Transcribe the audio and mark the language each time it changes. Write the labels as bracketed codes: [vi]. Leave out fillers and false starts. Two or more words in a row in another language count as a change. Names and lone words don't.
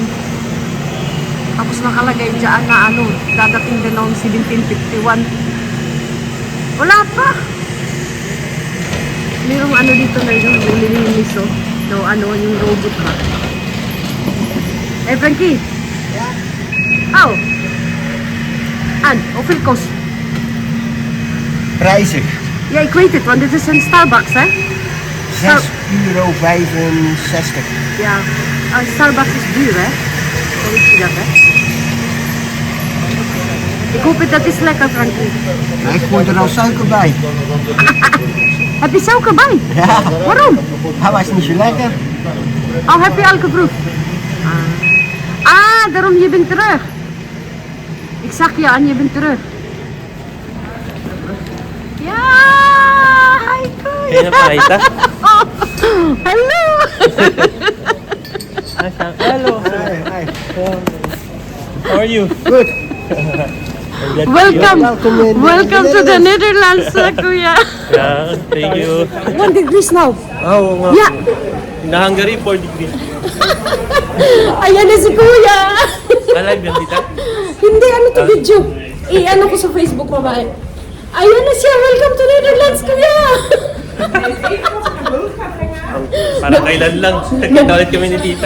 [tl] Tapos nakalagay diyan na ano, dadating din noong 1751. Wala pa. Merong ano dito na yung nililinis oh. No, ano, yung robot ba? Eh, Frankie? [en] Yeah? Oh. And, [nl] hoeveel kost? Prijzig. Ja, ik weet het, want dit is een Starbucks, hè? €6,65. Ja, Starbucks is duur, hè? Zo weet je dat, hè? Ik hoop het, dat is lekker, Frankie. Nou, ik gooi er al suiker bij. Heb je suiker bij? Ja, Waarom? hij was niet zo lekker. Oh, heb je al geproefd? Daarom je bent terug. Ik zag je en je bent terug. Ja, [en] hi Kuya. [tl] Kaya nakita? [en] Oh, hello. Hello. Hi. How are you? Good. Welcome to the Netherlands, Kuya. Yeah, thank you. 1 degrees now. [tl] Oh, nga. [en] Yeah. In Hungary, 4 degrees. [tl] Ayan na si Kuya. Alive yan, tita? Hindi, ano to video? I-ano ko sa Facebook, babae. Ayan na siya. [en] Welcome to Netherlands, Kuya. [tl] Parang kailan lang. Nagkita ulit kami ni tita.